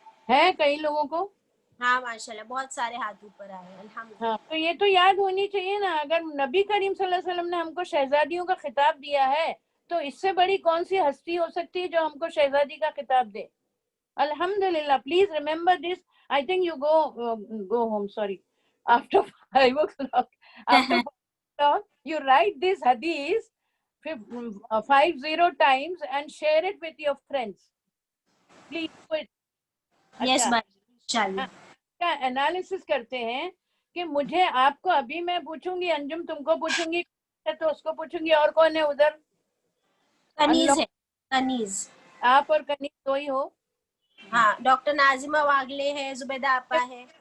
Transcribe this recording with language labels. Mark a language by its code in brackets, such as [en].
[hi] है कई लोगों को. हाँ माशाल्लाह बहुत सारे हाथ ऊपर आए अल्हम्दुलिल्लाह. हाँ, तो ये तो याद होनी चाहिए ना. अगर नबी करीम सल्लल्लाहु अलैहि वसल्लम ने हमको शहजादियों का खिताब दिया है तो इससे बड़ी कौन सी हस्ती हो सकती है जो हमको शहजादी का खिताब दे. अल्हम्दुलिल्लाह. [en] Please remember this. I think you go home, sorry, after 5 o'clock. After 5 o'clock you write this hadith 50 times and share it with your friends. Please do it. [hi] Yes अच्छा, बाजी इंशाल्लाह. का एनालिसिस करते हैं कि मुझे आपको अभी मैं पूछूंगी, अंजुम तुमको पूछूंगी, तो उसको पूछूंगी, और कौन है उधर? कनीज है. कनीज. आप और कनीज दो ही हो. हाँ डॉक्टर नाजिमा वागले है, जुबैदा आपा है.